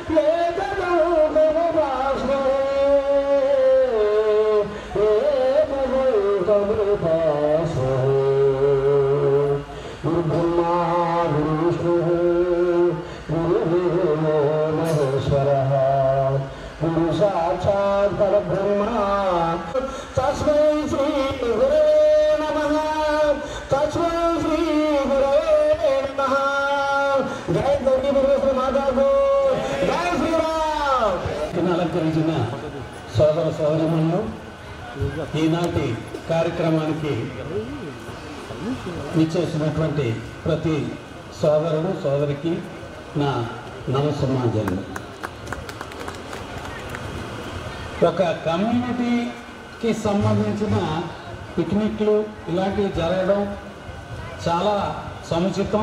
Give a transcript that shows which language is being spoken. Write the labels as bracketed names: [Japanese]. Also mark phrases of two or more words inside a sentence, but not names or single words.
[Sanskrit] एकदुर्गमुपास्महे गुरुब्रह्मा गुरुविष्णुः गुरुदेवो महेश्वरः गुरु साक्षात् परब्रह्मा तस्मै श्री गुरवे नमः तस्मै श्री गुरवे नमः [Hindi] जय गौरी परमेश्वर माता को जय [Telugu] శ్రీరామ్ అలంకరించిన సోదర సోదరీమణులు ఈనాటి కార్యక్రమానికి నిచ్చేసినటువంటి ప్రతి సోదరుడు సోదరికి నా నమస్సమాజాలు. ఒక కమ్యూనిటీకి సంబంధించిన పిక్నిక్లు ఇలాంటివి జరగడం చాలా సముచితం.